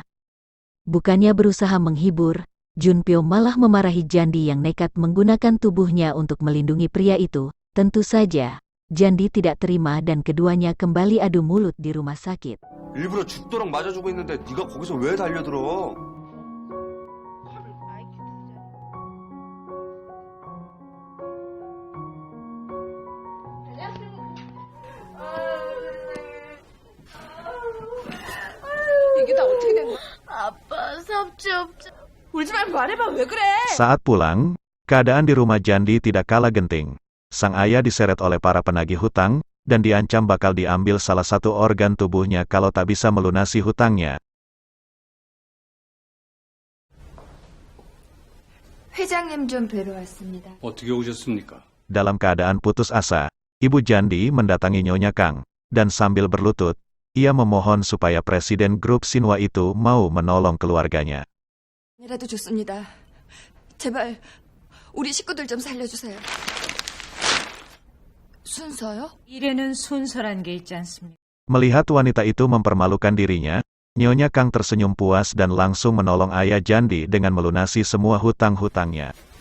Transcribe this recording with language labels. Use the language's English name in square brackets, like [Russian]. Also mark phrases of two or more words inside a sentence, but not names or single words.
[Indonesian] Bukannya berusaha menghibur, Junpyo malah memarahi Jandi yang nekat menggunakan tubuhnya untuk melindungi pria itu. Tentu saja, Jandi tidak terima dan keduanya kembali adu mulut di rumah sakit. [Korean] 일부러 죽도록 맞아주고 있는데 네가 거기서 왜 달려들어? 이게 다 어떻게 된 거야? 아빠, 삽질 없지. 울지 말고 말해봐, 왜 그래? [Indonesian] Saat pulang, keadaan di rumah Jandi tidak kalah genting. Sang ayah diseret oleh para penagih hutang, dan diancam bakal diambil salah satu organ tubuhnya kalau tak bisa melunasi hutangnya. [Korean] 회장님 좀 뵈러 왔습니다. 어떻게 오셨습니까? [Indonesian] Dalam keadaan putus asa, Ibu Jandi mendatangi Nyonya Kang, dan sambil berlutut, ia memohon supaya presiden grup Shinhwa itu mau menolong keluarganya. [Korean] 이라도 좋습니다. 제발 우리 식구들 좀 살려주세요. 순서요? 일에는 순서란 게 있지 않습니까? [Indonesian] Melihat wanita itu mempermalukan dirinya, Nyonya Kang tersenyum puas dan langsung menolong ayah Jandi dengan melunasi semua hutang-hutangnya.